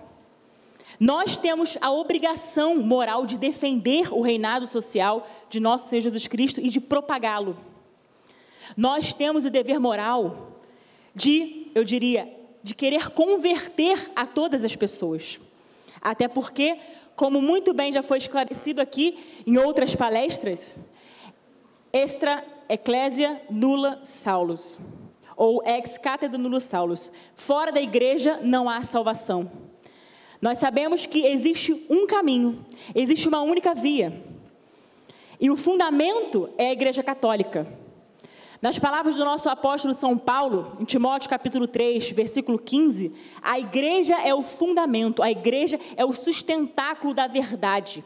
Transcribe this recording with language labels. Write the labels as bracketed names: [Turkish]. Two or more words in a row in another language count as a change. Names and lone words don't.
[Portuguese] Nós temos a obrigação moral de defender o reinado social de nosso Senhor Jesus Cristo e de propagá-lo. Nós temos o dever moral de, eu diria, de querer converter a todas as pessoas. Até porque, como muito bem já foi esclarecido aqui em outras palestras, [Latin] extra ecclesia nulla salus, ou ex cathedra nulla salus. [Portuguese] Fora da igreja não há salvação. Nós sabemos que existe um caminho, existe uma única via. E o fundamento é a Igreja Católica. Nas palavras do nosso apóstolo São Paulo, em Timóteo capítulo 3, versículo 15, a igreja é o fundamento, a igreja é o sustentáculo da verdade.